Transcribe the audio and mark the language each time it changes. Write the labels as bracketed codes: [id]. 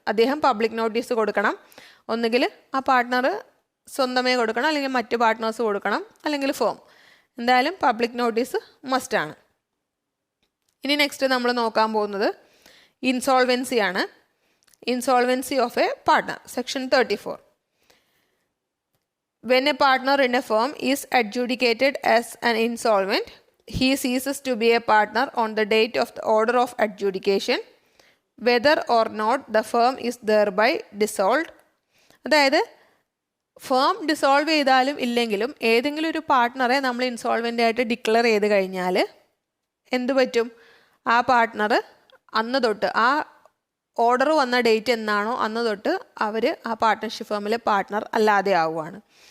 [ml] അദ്ദേഹം public notice കൊടുക്കണം, ഒന്നുകിൽ ആ പാർട്ട്ണർ സ്വന്തമേ കൊടുക്കണം, അല്ലെങ്കിൽ മറ്റ് പാർട്ട്നേഴ്സ് കൊടുക്കണം, അല്ലെങ്കിൽ ഫേം. എന്തായാലും പബ്ലിക് നോട്ടീസ് മസ്റ്റാണ്. ഇനി നെക്സ്റ്റ് നമ്മൾ നോക്കാൻ പോകുന്നത് ഇൻസോൾവൻസി ആണ്. [en] Insolvency of a partner, section 34. When a partner in a firm is adjudicated as an insolvent, he ceases to be a partner on the date of the order of adjudication, whether or not the firm is thereby dissolved. [ml] അതായത് firm dissolve ചെയ്താലും ഇല്ലെങ്കിലും ഏതെങ്കിലും ഒരു പാർട്ട്ണറെ നമ്മൾ ഇൻസോൾവൻ്റ് ആയിട്ട് declare ചെയ്ത് കഴിഞ്ഞാൽ എന്തു പറ്റും? ആ പാർട്ട്ണർ അന്ന് തൊട്ട്, ആ ഓർഡർ വന്ന ഡേറ്റ് എന്നാണോ അന്ന് തൊട്ട് അവർ ആ പാർട്ട്ണർഷിപ്പ് ഫേമിലെ പാർട്ട്ണർ അല്ലാതെ ആവുകയാണ്.